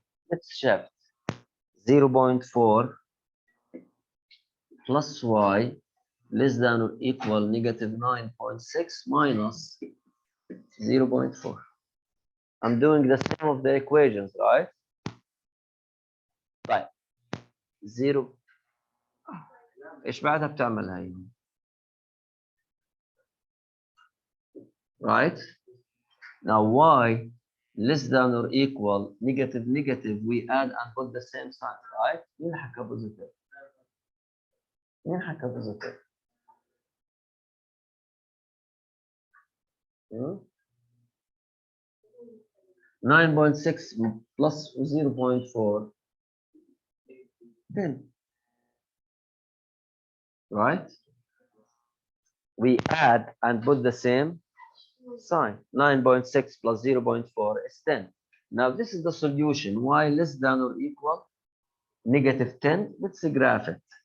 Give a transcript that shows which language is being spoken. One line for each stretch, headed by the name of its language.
English: Let's shift 0.4 plus y less than or equal negative 9.6 minus 0.4. I'm doing the same of the equations, right?
Arabic: طيب 0 ايش بعدها بتعمل هاي؟ Right?
English: Now y less than or equal negative, we add and put the same sign, right?
Arabic: مين حكى positive؟ مين حكى positive؟
English: 9.6 plus 0.4, 10. Right? We add and put the same sign. 9.6 plus 0.4 is 10. Now this is the solution. Y less than or equal negative 10. Let's graph it.